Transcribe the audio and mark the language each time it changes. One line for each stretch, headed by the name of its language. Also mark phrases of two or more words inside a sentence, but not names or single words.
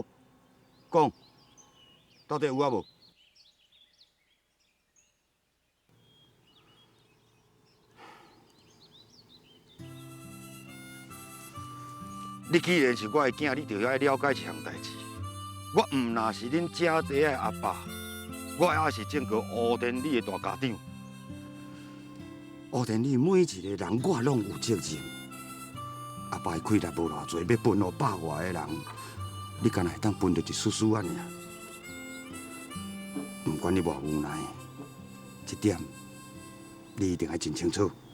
Min Nan Chinese: 讲，到底有啊无？ 你既然是我的囝，你就要了解一项代志。我毋若是恁家底的阿爸，我也是整个乌田里的大家长。乌田里每一个人，我拢有责任。阿爸的开力无偌济，要分互百外的人，你敢若会当分到一丝丝啊尔？不管你偌无奈，这点你一定要真清楚。